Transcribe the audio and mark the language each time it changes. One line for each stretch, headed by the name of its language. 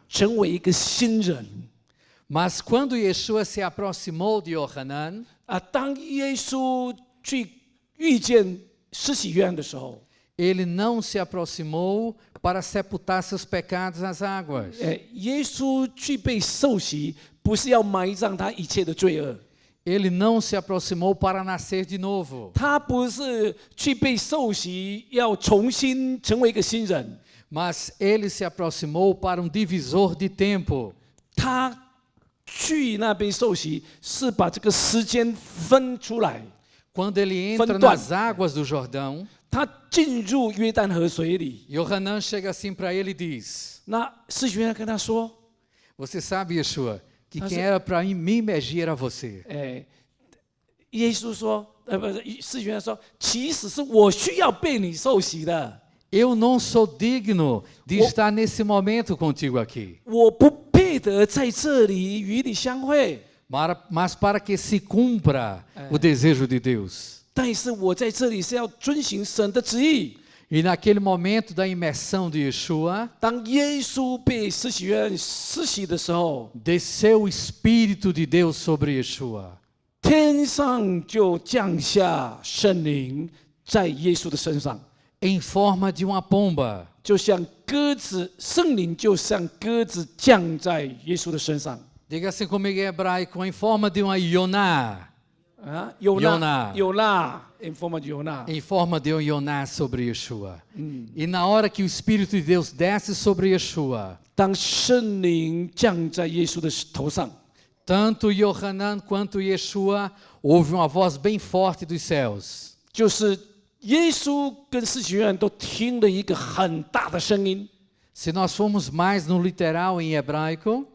Chinese: 成为一个新人。
Portuguese: Mas quando Yeshua se aproximou de Yohanan,
Chinese: 啊，当耶稣去遇见施洗约翰的时候，
Portuguese: ele não se aproximou para sepultar seus pecados nas águas.
Chinese: 耶稣去被受洗，不是要埋葬他一切的罪恶，
Portuguese: Ele não se aproximou para nascer de novo.
Chinese: 他不是去被受洗要重新成为一个新人，
Portuguese: Mas ele se aproximou para um divisor de tempo.
Chinese: 他去那边受洗是把这个时间分出来，
Portuguese: Quando ele entra Fantuan. nas águas do Jordão,
Chinese: 他进入约旦河水里，
Portuguese: Yohanan chega assim para ele e diz:
Chinese: 那施洗约翰跟他说，
Portuguese: Você sabe, Yeshua, que Mas quem eu- era para me imergir era você.
Chinese: 耶稣说，不是施洗约翰说，其实是我需要被你受洗的。
Portuguese: Eu não sou digno de estar nesse momento contigo aqui.
Chinese: 我不配得在这里与你相会，
Portuguese: Mas para que se cumpra o desejo de Deus.
Chinese: 但是我在这里是要遵行神的旨意。
Portuguese: E naquele momento da imersão de Yeshua,
Chinese: 当耶稣被施洗约翰施洗的时候，
Portuguese: desceu o Espírito de Deus sobre Yeshua.
Chinese: 天上就降下圣灵在耶稣的身上，
Portuguese: Em forma de uma pomba.
Chinese: 就像鸽子，圣灵就像鸽子降在耶稣的身上。
Portuguese: Diga assim comigo em hebraico, em forma de uma Yoná.
Chinese: 啊，有那有那，
Portuguese: em forma de
Chinese: 有那，
Portuguese: Em forma de um Yoná sobre Yeshua. E na hora que o Espírito de Deus desce sobre Yeshua,
Chinese: 当圣灵降在耶稣的头上，
Portuguese: tanto Yohanan quanto Yeshua, houve uma voz bem forte dos céus.
Chinese: 就是耶稣跟施洗约翰都听了一个很大的声音。
Portuguese: Se nós formos mais no literal em hebraico,